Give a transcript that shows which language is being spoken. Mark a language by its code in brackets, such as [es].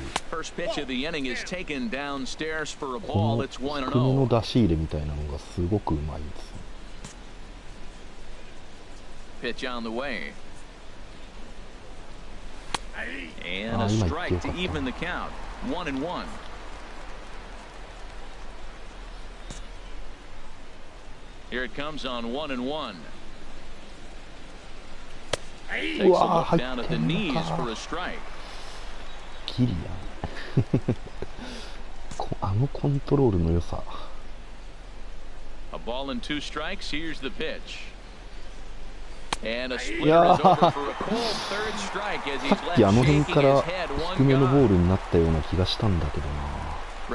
[en] First pitch of the inning is taken downstairs for a ball. It's 1-0. [ja] 低めの出し入れみたいなのがすごくうまいんです。 [en] Pitch on the way. And a strike to even the count. 1-1. Here it comes on 1-1. Takes a look down at the knees for a strike. [ja] ギリやん。あのコントロールの良さ。 [en] A ball and 2 strikes. Here's the pitch. And a splitter is over for a cold third strike as he's left shaking his head. [ja] 低めのボールになったような気がしたんだけどな。